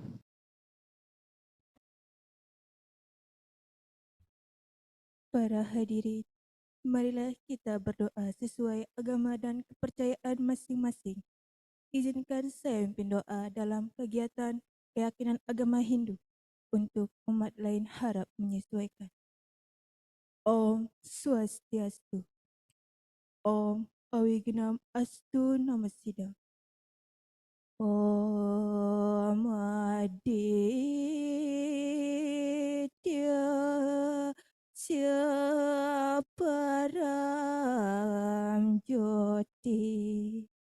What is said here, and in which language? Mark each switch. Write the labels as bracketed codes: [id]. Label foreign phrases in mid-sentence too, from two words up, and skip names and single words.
[id] Para hadirin, marilah kita berdoa sesuai agama dan kepercayaan masing-masing. Izinkan saya memimpin doa dalam kegiatan keyakinan agama Hindu untuk umat lain harap menyesuaikan. [sa] Om Swastiastu. Om Awignam Astu Namasidam. Om Aditya Siaparam Jyoti